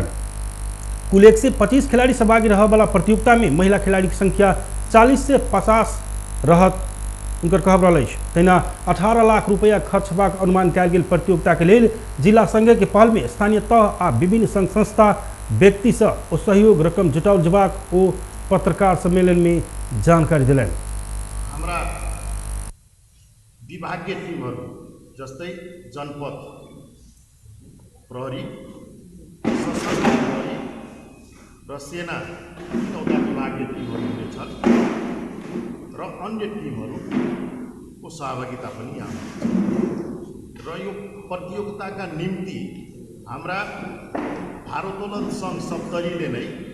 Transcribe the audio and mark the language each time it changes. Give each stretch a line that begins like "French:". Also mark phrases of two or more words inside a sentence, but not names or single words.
Maithili: कुल 125 खिलाड़ी सहभागी रह वाला प्रतियोगिता में महिला खिलाड़ी की संख्या 40 से 50 रहत उनकर कहब रहल अछि। तहिना 18 लाख रुपया खर्च हेबाक अनुमान कयल गेल प्रतियोगिता के लेल जिला संघ के पहल में स्थानीय तह आ विभिन्न संघ संस्था व्यक्ति से ओ सहयोग रकम जुटाओल जबाक ओ पत्रकार सम्मेलन में जानकारी दिलन।
Nepali: हाम्रा विभागीय टिमहरू जस्तै जनपद प्रहरी, सशस्त्र प्रहरी र सेना 3वटा विभागीय टिमहरू हुनेछन् र अन्य टिमहरूको सहभागिता पनि यहाँ र यो प्रतियोगिताका निम्ति हाम्रा भारोत्तोलन संघ सप्तरीले नै